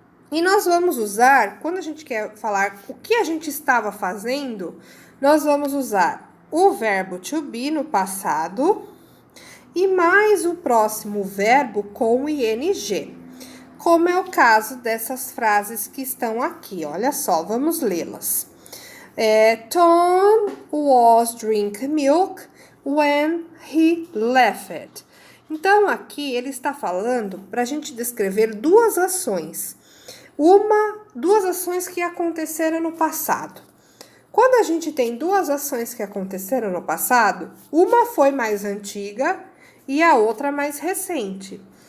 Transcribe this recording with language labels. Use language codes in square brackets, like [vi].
[pt] E nós vamos usar, quando a gente quer falar o que a gente estava fazendo, nós vamos usar o verbo to be no passado e mais o próximo verbo com ing, como é o caso dessas frases que estão aqui. Olha só, vamos lê-las. [en] Tom was drink milk when he left. [pt] Então, aqui ele está falando para a gente descrever duas ações. Duas ações que aconteceram no passado. Quando a gente tem duas ações que aconteceram no passado, uma foi mais antiga e a outra mais recente.